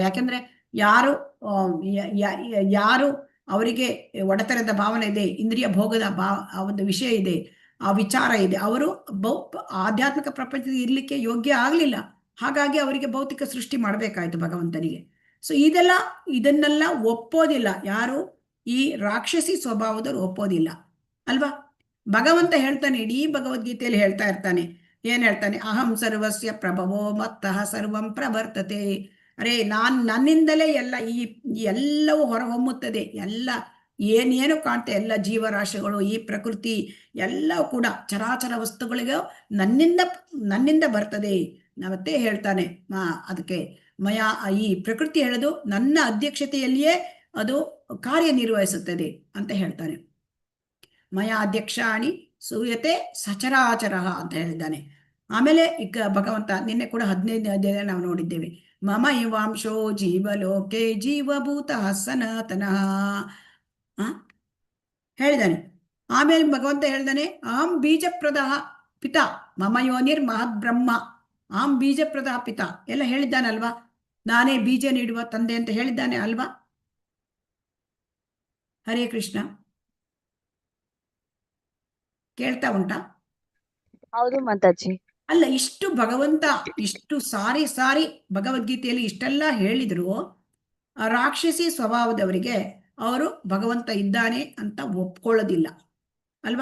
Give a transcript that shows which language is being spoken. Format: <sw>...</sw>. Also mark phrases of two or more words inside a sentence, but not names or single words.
<kn>ಯಾಕೆಂದ್ರೆ ಯಾರು ಅವರಿಗೆ ಒಡೆತನದ ಭಾವನೆ ಇದೆ, ಇಂದ್ರಿಯ ಭೋಗದ ಒಂದು ವಿಷಯ ಇದೆ, ಆ ವಿಚಾರ ಇದೆ, ಅವರು ಆಧ್ಯಾತ್ಮಿಕ ಪ್ರಪಂಚದಲ್ಲಿ ಇರ್ಲಿಕ್ಕೆ ಯೋಗ್ಯ ಆಗ್ಲಿಲ್ಲ. ಹಾಗಾಗಿ ಅವರಿಗೆ ಭೌತಿಕ ಸೃಷ್ಟಿ ಮಾಡಬೇಕಾಯ್ತು ಭಗವಂತನಿಗೆ. ಸೊ ಇದನ್ನೆಲ್ಲ ಒಪ್ಪೋದಿಲ್ಲ ಯಾರು? ಈ ರಾಕ್ಷಸಿ ಸ್ವಭಾವದವರು ಒಪ್ಪೋದಿಲ್ಲ ಅಲ್ವಾ? ಭಗವಂತ ಹೇಳ್ತಾನೆ, ಇಡೀ ಭಗವದ್ಗೀತೆಯಲ್ಲಿ ಹೇಳ್ತಾ ಇರ್ತಾನೆ, ಏನ್ ಹೇಳ್ತಾನೆ?</kn> <sa>ಅಹಂ ಸರ್ವಸ್ಯ ಪ್ರಭವೋ ಮತ್ತಃ ಸರ್ವಂ ಪ್ರವರ್ತತೆ.</sa> <kn>ಅರೇ ನನ್ನಿಂದಲೇ ಎಲ್ಲವೂ ಹೊರಹೊಮ್ಮುತ್ತದೆ. ಎಲ್ಲ ಏನೇನು ಕಾಣ್ತೆ, ಎಲ್ಲ ಜೀವರಾಶಿಗಳು, ಈ ಪ್ರಕೃತಿ ಎಲ್ಲವೂ ಕೂಡ ಚರಾಚರ ವಸ್ತುಗಳಿಗೆ ನನ್ನಿಂದ ಬರ್ತದೆ. ಮತ್ತೆ ಹೇಳ್ತಾನೆ ಅದಕ್ಕೆ ಈ ಪ್ರಕೃತಿ ಹೇಳೋದು ನನ್ನ ಅಧ್ಯಕ್ಷತೆಯಲ್ಲಿಯೇ ಅದು ಕಾರ್ಯನಿರ್ವಹಿಸುತ್ತದೆ ಅಂತ ಹೇಳ್ತಾನೆ.</kn> <sa>ಮಯ ಅಧ್ಯಕ್ಷಾಣಿ ಸೂಯತೆ ಸಚರಾಚರ</sa> <kn>ಅಂತ ಹೇಳಿದ್ದಾನೆ. ಆಮೇಲೆ ಈಗ ಭಗವಂತ ನಿನ್ನೆ ಕೂಡ 15ನೇ ಅಧ್ಯಾಯ ನಾವು ನೋಡಿದ್ದೇವೆ.</kn> <sa>ಮಮ ಇವಾಂಶೋ ಜೀವಲೋಕೆ ಜೀವಭೂತ ಸನಾತನಃ ಹೇಳಿದಾನೆ.</sa> <kn>ಆಮೇಲೆ ಭಗವಂತ ಹೇಳ್ದಾನೆ,</kn> <sa>ಅಹಂ ಬೀಜಪ್ರದ ಪಿತಾ ಮಮ ಯೋನಿರ್ ಮಹದ್ ಬ್ರಹ್ಮ, ಅಹಂ ಬೀಜಪ್ರದ ಪಿತಾ</sa> <kn>ಎಲ್ಲ ಹೇಳಿದ್ದಾನಲ್ವಾ? ನಾನೇ ಬೀಜ ನೀಡುವ ತಂದೆ ಅಂತ ಹೇಳಿದ್ದಾನೆ ಅಲ್ವಾ? ಹರೇ ಕೃಷ್ಣ. ಕೇಳ್ತಾ ಉಂಟಾ? ಹೌದು ಮಾತಾಜಿ. ಅಲ್ಲ, ಇಷ್ಟು ಭಗವಂತ ಇಷ್ಟು ಸಾರಿ ಭಗವದ್ಗೀತೆಯಲ್ಲಿ ಇಷ್ಟೆಲ್ಲ ಹೇಳಿದ್ರು, ರಾಕ್ಷಸಿ ಸ್ವಭಾವದವರಿಗೆ ಅವರು ಭಗವಂತ ಇದ್ದಾನೆ ಅಂತ ಒಪ್ಕೊಳ್ಳೋದಿಲ್ಲ ಅಲ್ವಾ?</kn>